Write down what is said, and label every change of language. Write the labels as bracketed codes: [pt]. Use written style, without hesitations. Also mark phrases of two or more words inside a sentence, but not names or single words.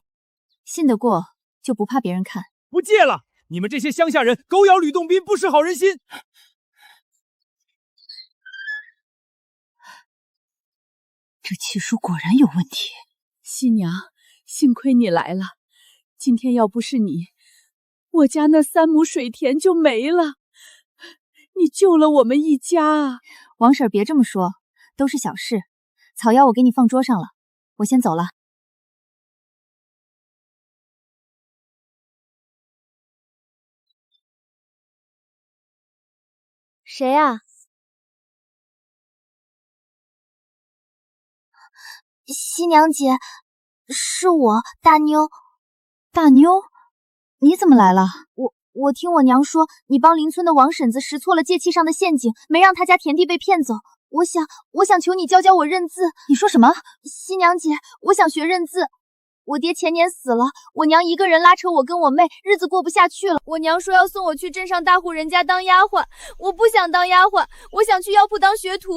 [zh] 信得過就不怕別人看。不借了！你們這些鄉下人狗咬呂洞賓，不識好人心。這契書果然有問題。新娘，幸虧你來了，今天要不是你，我家那3畝水田就沒了。你救了我們一家啊！王嬸別這麼說，都是小事。草藥我給你放桌上了，我先走了。誰啊？新娘姐，是我，大妞。大妞，你怎麼來了？我聽我娘說，你幫鄰村的王嬸子識錯了借契上的陷阱，沒讓他家田地被騙走。我想求你教教我認字。你說什麼？新娘姐，我想學認字。我爹前年死了，我娘一個人拉扯我跟我妹，日子過不下去了。我娘說要送我去鎮上大戶人家當丫鬟，我不想當丫鬟，我想去藥鋪當學徒。